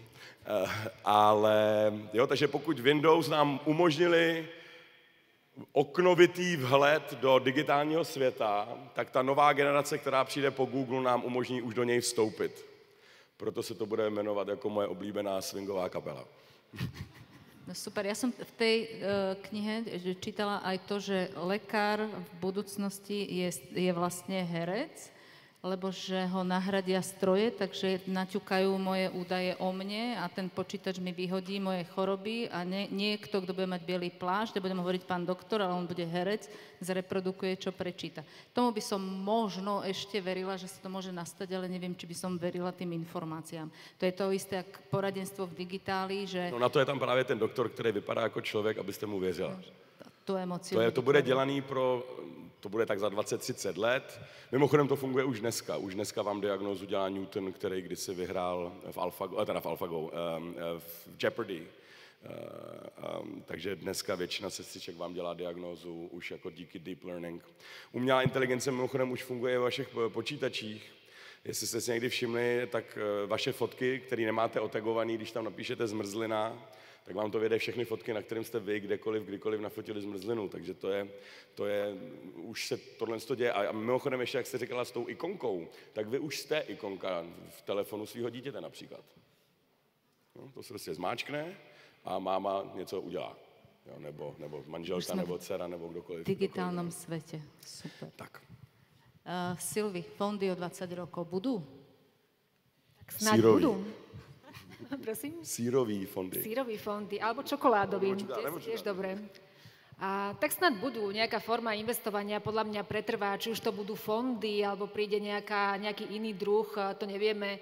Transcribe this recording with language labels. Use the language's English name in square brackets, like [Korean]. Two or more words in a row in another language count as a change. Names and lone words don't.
[Czech] Ale jo, takže pokud Windows nám umožnili oknovitý vhled do digitálního světa, tak ta nová generace, která přijde po Google, nám umožní už do něj vstoupit. Proto se to bude jmenovat jako moje oblíbená swingová kapela. [Slovak] No super, ja som v tej knihe čítala aj to, že lekár v budúcnosti je vlastne herec, lebo že ho nahradia stroje, takže naťukajú moje údaje o mne a ten počítač mi vyhodí moje choroby a niekto, kto bude mať bielý plášť, nebudem hovoriť pán doktor, ale on bude herec, zreprodukuje, čo prečíta. Tomu by som možno ešte verila, že sa to môže nastať, ale neviem, či by som verila tým informáciám. To je to isté, jak poradenstvo v digitáli, že... [Czech] No na to je tam právě ten doktor, který vypadá jako člověk, abyste mu věřila. [Slovak] Tu emociu. [Czech] To bude dělaný to bude tak za 20-30 let. Mimochodem to funguje už dneska. Už dneska vám diagnózu dělá Newton, který kdysi vyhrál v Jeopardy. Takže dneska většina sestřiček vám dělá diagnózu už jako díky [English] deep learning. [Czech] Umělá inteligence mimochodem už funguje ve vašich počítačích. Jestli jste si někdy všimli, tak vaše fotky, které nemáte otagované, když tam napíšete zmrzlina, tak vám to vyjde všechny fotky, na kterým jste vy kdykoliv nafotili zmrzlinu. Takže to je už se tohle děje. A mimochodem ještě, jak jste říkala s tou ikonkou, tak vy už jste ikonka v telefonu svého dítěte například. No, to se prostě zmáčkne a máma něco udělá. Jo, nebo manželka, nebo dcera, nebo kdokoliv. [Slovak] V digitálnom svete. Super. Tak. Silvi, fondy o 20 rokov budú? Tak snáď budú. Prosím? Sírový fondy. Sírový fondy, alebo čokoládový, tiež dobre. Tak snad budú, nejaká forma investovania podľa mňa pretrvá, či už to budú fondy, alebo príde nejaký iný druh, to nevieme.